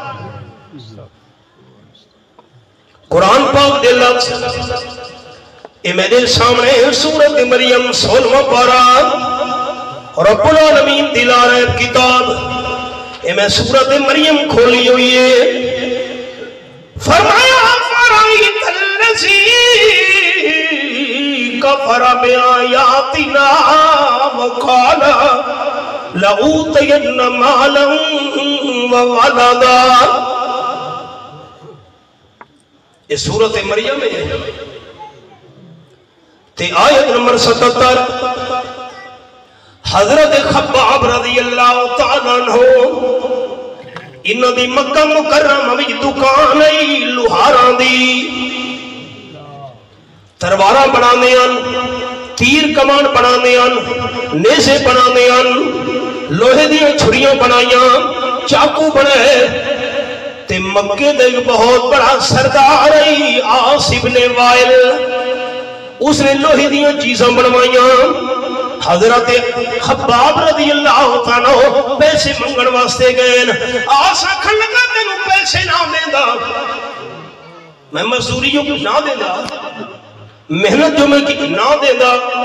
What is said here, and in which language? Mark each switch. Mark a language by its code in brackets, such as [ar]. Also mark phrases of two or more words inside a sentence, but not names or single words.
[pa] قرآن پاک دے لفظ اے میرے سامنے سورت مریم 16واں پارہ، رب العالمین دلا رہے کتاب، اے میں سورت مریم کھولی ہوئی ہے۔ [ar] فرمایا فرائیت الذی کفر بآیاتنا وقال لأوتین مالا وولدا، [pa] یہ سورت مریم ہے تے آیت نمبر 77۔ حضرت خباب رضی اللہ تعالیٰ عنہ انہاں دی مکہ مکرمہ وچ دکان ہے لوہاراں دی، تلواراں بنانے ہیں، تیر کمان بنانے ہیں، نیزے بنانے ہیں، لوہے دی چھڑیاں بنائیاں، چاقو بنے۔ تے مکے دے بہت بڑا سردار ہے عاص ابن وائل، اس نے لوہے دیاں چیزاں بنوائیاں۔ حضرت خباب رضی اللہ عنہ پیسے منگن واسطے گئے، عاص آکھن لگا تینوں پیسے نہ دیندا، میں مزدوریوں کو نہ دیندا، محنت جو میں کی نہ دیندا،